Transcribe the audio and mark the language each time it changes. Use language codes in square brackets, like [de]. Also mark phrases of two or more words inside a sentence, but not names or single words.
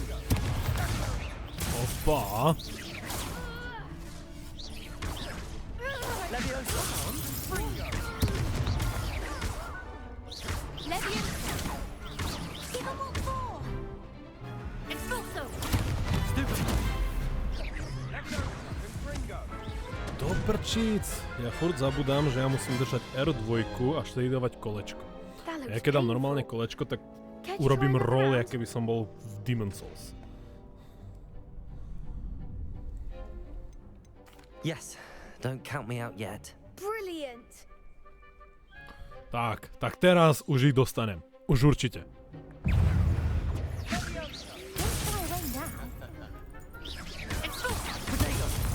[sk] Opa. [en] Levioso. Leviosa. Give them all four. Expulso. Stupid. [sk] Do prčíc. Ja furt zabudám, že ja musím držať R2 a vtedy dávať kolečko. Ja keď dám normálne kolečko, tak urobím roll, jak keby som bol v Demon's Souls. [en] Yes. Don't count me out yet. Brilliant! [sk] Tak teraz už ich dostanem. Už určite. [en] Don't throw away now. Expulso. Protego.